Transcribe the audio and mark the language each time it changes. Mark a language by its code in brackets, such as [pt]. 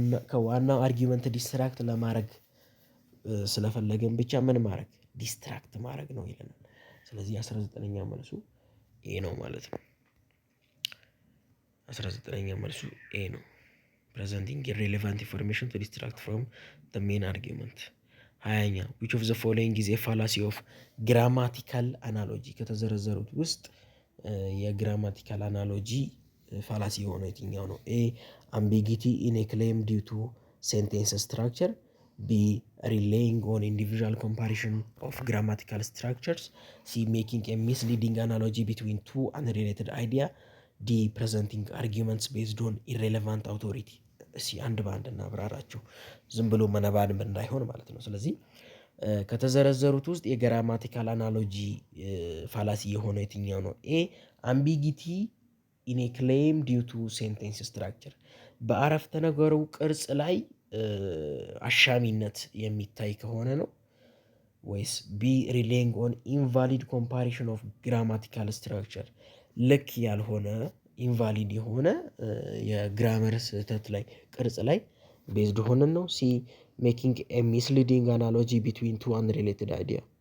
[am] ከዋናው አርጊመንት ዲስትራክት ለማድረግ ስለፈለገን ብቻ ምን ማድረግ ዲስትራክት ማድረግ ነው ይለናል። ስለዚህ 19ኛ መልሱ ኤ ነው ማለት ነው። 19ኛ መልሱ ኤ ነው። [en] presenting irrelevant information to distract from the main argument። [am] 20ኛ [en] which of the following is a fallacy of grammatical analogy? [am] ከተዘረዘሩት ውስጥ የግራማቲካል አናሎጂ ፋላሲ የሆነው የትኛው ነው? [en] ኤ ambiguity in a claim due to sentence structure፣ ቢ relying on individual comparison of grammatical structures፣ ሲ making a misleading analogy between two unrelated idea፣ ዲ presenting arguments based on irrelevant authority። [am] እስኪ አንድ በአንድ እናብራራቸው፣ ዝም ብሎ መነባንብ እንዳይሆን ማለት ነው። ስለዚህ ከተዘረዘሩት ውስጥ የግራማቲካል አናሎጂ ፋላሲ የሆነው የትኛው ነው? [en] ኤ አምቢጊቲ ኢን ኤ ክሌም ዲው ቱ ሴንቴንስ ስትራክቸር፣ [am] በአረፍተ ነገሩ ቅርጽ ላይ አሻሚነት የሚታይ ከሆነ ነው። [en] ወይስ ቢ ሪሌይንግ ኦን ኢንቫሊድ ኮምፓሪሽን ኦፍ ግራማቲካል ስትራክቸር፣ [am] ልክ ያልሆነ ኢንቫሊድ የሆነ የግራመር ስህተት ላይ ቅርጽ ላይ ቤዝድ ሆነን ነው። [en] ሲ ሜኪንግ ኤ ሚስሊዲንግ አናሎጂ ቢትዊን ቱ አንሪሌትድ አይዲያ፣